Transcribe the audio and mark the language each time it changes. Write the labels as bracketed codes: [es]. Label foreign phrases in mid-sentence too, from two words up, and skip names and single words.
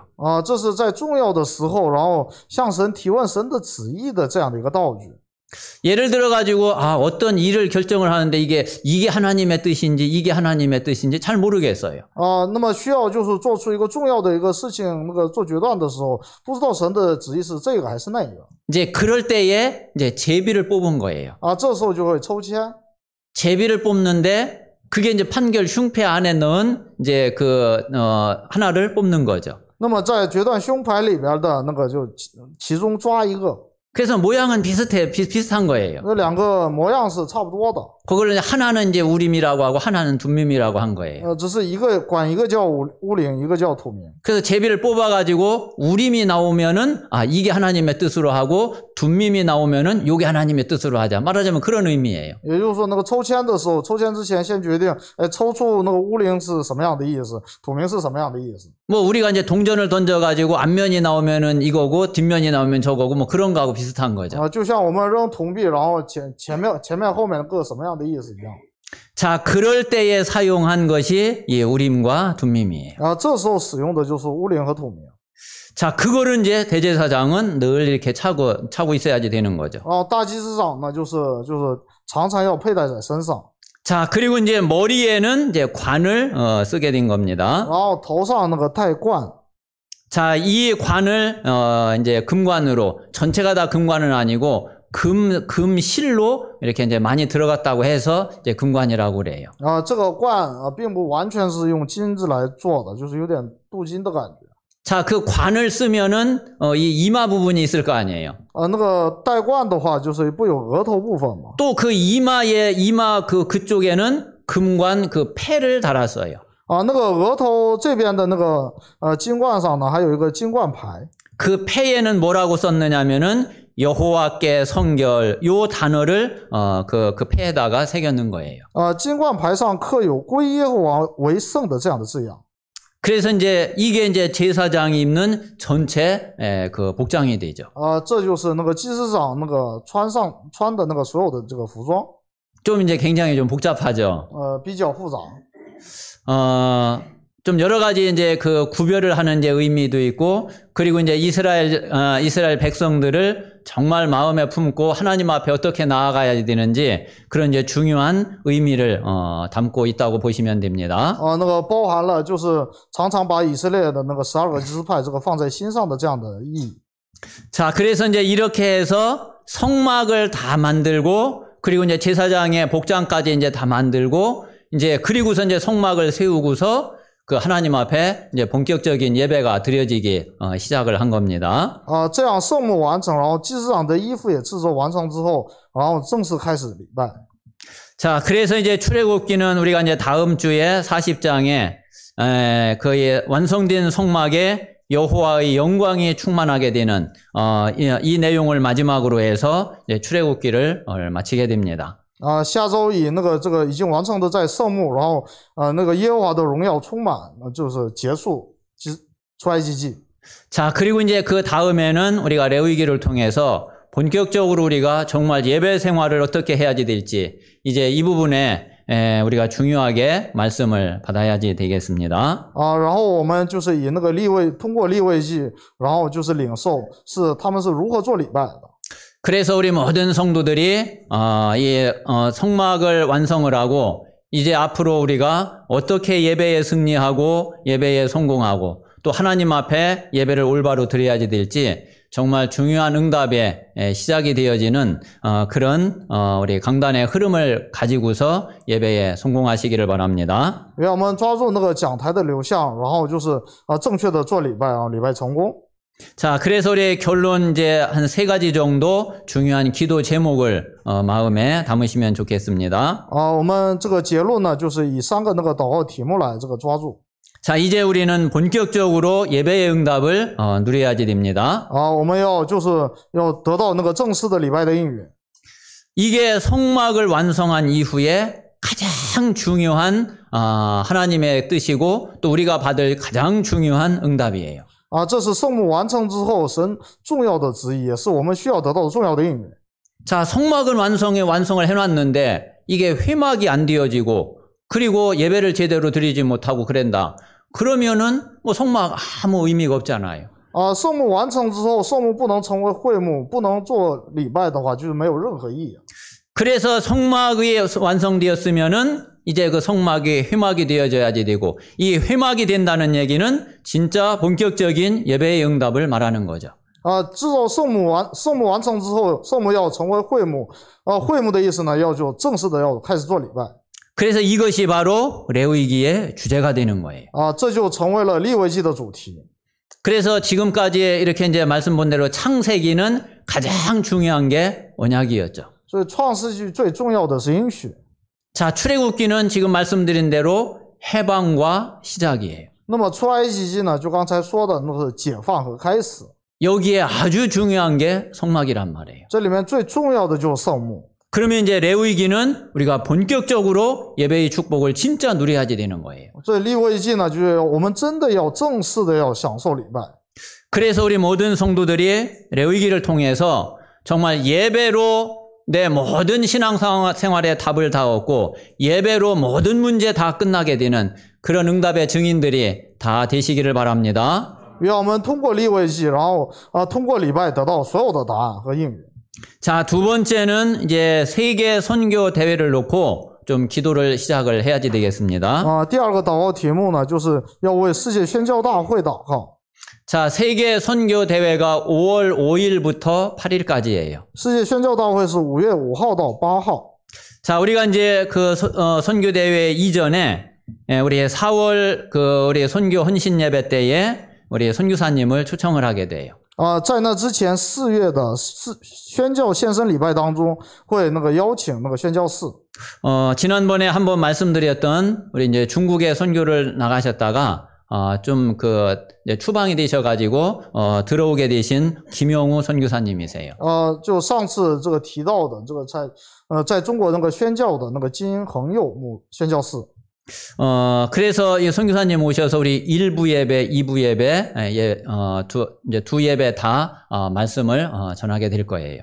[zh] 这是在重要的时候，然后向神提问神的旨意的这样的一个道具。 [ko] 예를 들어 가지고 어떤 일을 결정을 하는데 이게 하나님의 뜻인지 이게 하나님의 뜻인지 잘 모르겠어요. [zh] 那么需要就是做出一个重要的一个事情，那个做决断的时候，不知道神的旨意是这个还是那个。 [ko] 이제 그럴 때에 이제 제비를 뽑은 거예요. [zh] 这时候就会抽签。 [ko] 제비를 뽑는데 그게 이제 판결 흉패 안에 넣은 이제 그 하나를 뽑는 거죠. [zh] 那么在决断胸牌里边的那个就其中抓一个。 [ko] 그래서 모양은 비슷한 거예요. [zh] 那两个模样是差不多的。 [ko] 그걸 이제 하나는 이제 우림이라고 하고 하나는 둠밈이라고 한 거예요. [zh] 只是管一个叫乌灵，一个叫土明。 [ko] 그래서 제비를 뽑아가지고 우림이 나오면은 이게 하나님의 뜻으로 하고 둠밈이 나오면은 이게 하나님의 뜻으로 하자. 말하자면 그런 의미예요. [zh] 也就是说，那个抽签的时候，抽签之前先决定，抽出那个乌灵是什么样的意思，土明是什么样的意思。 [ko] 뭐 우리가 이제 동전을 던져가지고 앞면이 나오면은 이거고 뒷면이 나오면 저거고 뭐 그런 거하고 비슷한 거죠. [zh] 就像我们扔铜币，然后前面后面各什么样的意思一样。 [ko] 자, 그럴 때에 사용한 것이 이 우림과 둠밈이에요. [zh] 这时候使用的就是乌灵和土明。 [ko] 자, 그거를 이제 대제사장은 늘 이렇게 차고 있어야지 되는 거죠. [zh] 大祭司长呢，就是常常要佩戴在身上。 [ko] 자, 그리고 이제 머리에는 이제 관을 쓰게 된 겁니다. [zh] 然后头上那个戴冠。 [ko] 자, 이 관을 이제 금관으로 전체가 다 금관은 아니고 금실로 이렇게 이제 많이 들어갔다고 해서 이제 금관이라고 그래요. [zh] 这个冠并不完全是用金子来做的，就是有点镀金的感觉。 [ko] 자, 그 관을 쓰면은 이 이마 부분이 있을 거 아니에요. [zh] 那个带冠的话，就是不有额头部分嘛？ [ko] 또 그 이마 그쪽에는 금관 그 패를 달았어요. [zh] 那个额头这边的那个金冠上呢，还有一个金冠牌。 [ko] 그 패에는 뭐라고 썼느냐면은 여호와께 성결 요 단어를 그 패에다가 새겼는 거예요. [zh] 金冠牌上刻有归耶和华为圣的这样的字样。 [ko] 그래서 이게 이제 제사장이 입는 전체 그 복장이 되죠. [zh] 这就是那个祭司长那个穿的那个所有的这个服装。 [ko] 좀 이제 굉장히 좀 복잡하죠. [zh] 比较复杂。 [ko] 좀 여러 가지 이제 그 구별을 하는 이제 의미도 있고, 그리고 이제 이스라엘 백성들을 정말 마음에 품고 하나님 앞에 어떻게 나아가야 되는지 그런 이제 중요한 의미를 담고 있다고 보시면 됩니다. [zh] 那个包含了就是常常把以色列的那个12个支派这个放在心上的这样的意义。 [ko] 자, 그래서 이제 이렇게 해서 성막을 다 만들고, 그리고 이제 제사장의 복장까지 이제 다 만들고, 이제 그리고서 이제 성막을 세우고서 그 하나님 앞에 이제 본격적인 예배가 드려지기 시작을 한 겁니다. [zh] 这样圣幕完成，然后祭司长的衣服也制作完成之后，然后正式开始礼拜。 [ko] 자, 그래서 이제 출애굽기는 우리가 이제 다음 주에 40장에 거의 완성된 성막에 여호와의 영광이 충만하게 되는 이 내용을 마지막으로 해서 이제 출애굽기를 마치게 됩니다. [zh] 下周以这个已经完成的在圣幕，然后那个耶和华的荣耀充满，就是结束出埃及记。 [ko] 자, 그리고 이제 그 다음에는 우리가 레위기를 통해서 본격적으로 우리가 정말 예배 생활을 어떻게 해야지 될지 이제 이 부분에 우리가 중요하게 말씀을 받아야지 되겠습니다. [zh] 然后我们就是以那个通过利未记，然后就是领受他们是如何做礼拜的。 [ko] 그래서 우리 모든 성도들이 이 성막을 완성을 하고 이제 앞으로 우리가 어떻게 예배에 승리하고 예배에 성공하고 또 하나님 앞에 예배를 올바로 드려야지 될지 정말 중요한 응답의 시작이 되어지는 그런 우리 강단의 흐름을 가지고서 예배에 성공하시기를 바랍니다. [zh] 让我们抓住那个讲台的流向，然后就是正确的做礼拜，礼拜成功。 [ko] 자, 그래서 우리 결론 이제 한 3가지 정도 중요한 기도 제목을 마음에 담으시면 좋겠습니다. [zh] 我们这个结论呢，就是以3个那个祷告题目来这个抓住。 [ko] 자, 이제 우리는 본격적으로 예배의 응답을 누려야지 됩니다. [zh] 我们就是要得到那个正式的礼拜的应允。 [ko] 이게 성막을 완성한 이후에 가장 중요한 하나님의 뜻이고 또 우리가 받을 가장 중요한 응답이에요. [zh] 这是圣幕完成之后神重要的旨意，也是我们需要得到的重要的应允。 [ko] 자, 성막은 완성을 해놨는데 이게 회막이 안 되어지고 그리고 예배를 제대로 드리지 못하고 그런다. 그러면은 뭐 성막 아무 의미가 없잖아요. [zh] 圣幕完成之后，圣幕不能成为会幕，不能做礼拜的话，就是没有任何意义。 [ko] 그래서 성막이 완성되었으면은 이제 그 성막이 회막이 되어져야지 되고 이 회막이 된다는 얘기는 진짜 본격적인 예배의 응답을 말하는 거죠. [zh] 制造圣幕完成之后，圣幕要成为会幕，会幕的意思呢，就正式的要开始做礼拜。 [ko] 그래서 이것이 바로 레위기의 주제가 되는 거예요. [zh] 这就成为了利未记的主题。 [ko] 그래서 지금까지 이렇게 이제 말씀 본 대로 창세기는 가장 중요한 게 언약이었죠. [zh] 所以创世纪最重要的是应许。 [ko] 자, 출애굽기는 지금 말씀드린 대로 해방과 시작이에요. [zh] 那么出埃及记呢，就刚才说的那是解放和开始。 [ko] 여기에 아주 중요한 게 성막이란 말이에요. [zh] 这里面最重要的就是圣幕。 [ko] 그러면 이제 레위기는 우리가 본격적으로 예배의 축복을 진짜 누려야지 되는 거예요. [zh] 所以利未记呢，就是我们真的要正式的要享受礼拜。 [ko] 그래서 우리 모든 성도들이 레위기를 통해서 정말 예배로 내 모든 신앙생활의 답을 다 얻고 예배로 모든 문제 다 끝나게 되는 그런 응답의 증인들이 다 되시기를 바랍니다. [zh] 愿我们通过利未记，然后通过礼拜得到所有的答案和应允。 [ko] 자, 두 번째는 이제 세계 선교 대회를 놓고 좀 기도를 시작을 해야지 되겠습니다. [zh] 第二个祷告题目呢，就是要为世界宣教大会祷告。 [ko] 자, 세계 선교 대회가 5월 5일부터 8일까지예요. [zh] 世界宣教大会是5月5号到8号。 [ko] 자, 우리가 이제 그 선교 대회 이전에 우리 4월 그 우리 선교 헌신 예배 때에 우리 선교사님을 초청을 하게 돼요. [zh] 在那之前4月的宣教献身礼拜当中，会那个邀请那个宣教士。 [ko] 지난번에 한번 말씀드렸던 우리 이제 중국에 선교를 나가셨다가 좀 추방이 되셔가지고 들어오게 되신 김용우 선교사님이세요. [zh] 就上次这个提到的这个在中国那个宣教的那个金恒佑宣教士。 [ko] 그래서 이 선교사님 오셔서 우리 1부 예배, 2부 예배, 이제 두 예배 다 말씀을 전하게 될 거예요.